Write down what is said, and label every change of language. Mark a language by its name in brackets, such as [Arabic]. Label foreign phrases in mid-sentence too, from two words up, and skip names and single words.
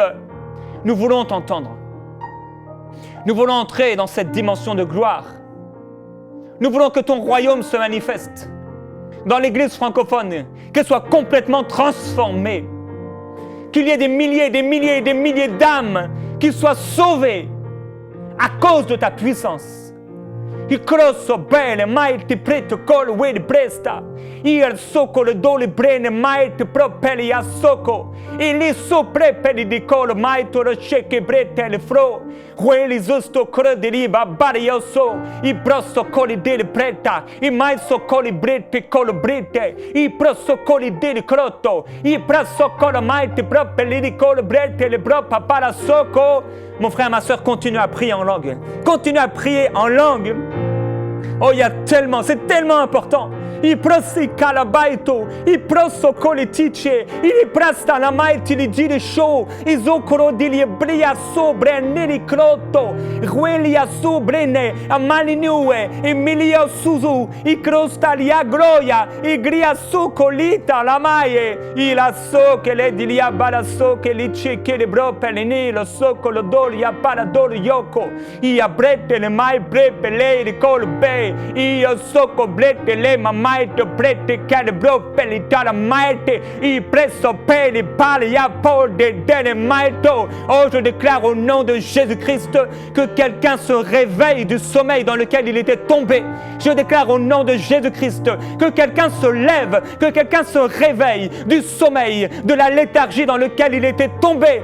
[French] Nous voulons t'entendre. Nous voulons entrer dans cette dimension de gloire. Nous voulons que ton royaume se manifeste dans l'Église francophone, qu'elle soit complètement transformée, qu'il y ait des milliers d'âmes qui soient sauvées à cause de ta puissance, Il crosso bene, mai ti preto col wed presta. Il socco le dole brene, mai ti propeli a socco. E li soprepeli di colo, mai tu roscecche brete le fro. Quelli giusto crede riba, barioso. I prosso coli delle preta. I mai so coli brete colo brete. I prosso coli delle crotto. I prosso colo mai ti propeli di colo brete le bropa para socco. Mon frère, ma soeur, continue à prier en langue. Continue à prier en langue. Oh, c'est tellement important. I prosi calabaito, i prosso coletice, i presta la maiti li giri show, i zocoro di libria sobre neri crotto, ruelia sobrene, a malinue, i milio suzu, i crostalia groia, i gria socolita la maie, i la so che le dilia bala so che li cecche le bropelini, lo so con lo dolia parador yoko, i abrete le mai brepe le ricolbe, io so coblete le mamma maite prete calibro pelitara maite i presso peli palia pour de dene maito. Oh, je déclare au nom de Jésus-Christ que quelqu'un se réveille du sommeil dans lequel il était tombé. Je déclare au nom de Jésus-Christ que quelqu'un se lève, que quelqu'un se réveille du sommeil, de la léthargie dans lequel il était tombé.